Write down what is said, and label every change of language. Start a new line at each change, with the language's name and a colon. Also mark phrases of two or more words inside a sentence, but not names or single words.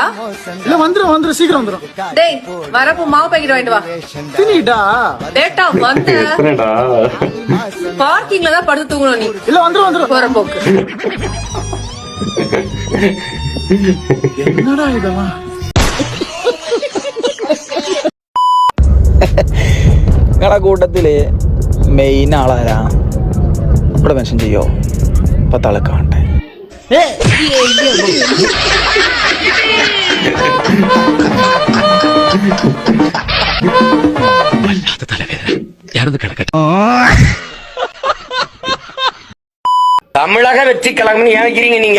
Tamil: இல்ல வந்துரும் சீக்கிரம் வந்துரும். டேய் வரப்போ மாவு பாக்கெட் வாங்கிட்டு வா. தினிடா லேட்டா வந்து பார்க்கிங்ல தான் படுத்து தூங்கணும் நீ. இல்ல வந்துரும் பொறம்போக்கு. என்னடா இதெல்லாம்?
Malayalam: കടക്കൂട്ടത്തില് മെയിൻ ആളാരാ? ഇവിടെ മെൻഷൻ ചെയ്യോ? പത്താളെ കാണട്ടെ.
Tamil: தமிழக வெற்றி கழகம் நினைக்கிறீங்க நீங்க?